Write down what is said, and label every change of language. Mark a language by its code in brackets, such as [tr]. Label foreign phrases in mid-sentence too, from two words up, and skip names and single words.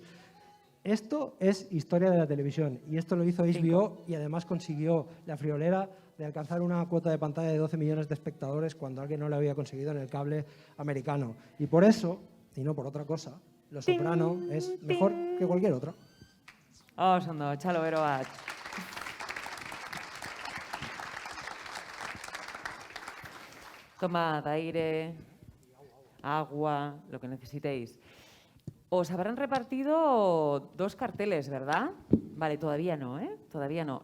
[es] Esto es historia de la televisión y esto lo hizo HBO y además consiguió la friolera de alcanzar una cuota de pantalla de 12 millones de espectadores cuando alguien no lo había conseguido en el cable americano. Y por eso, y no por otra cosa, Los Soprano es mejor que cualquier otra. [eu] Oso ondo, txalo bero bat. [es] Tomad aire, agua, lo que necesitéis. Os habrán repartido 2 carteles, ¿verdad? Vale, todavía no, ¿eh? Todavía no.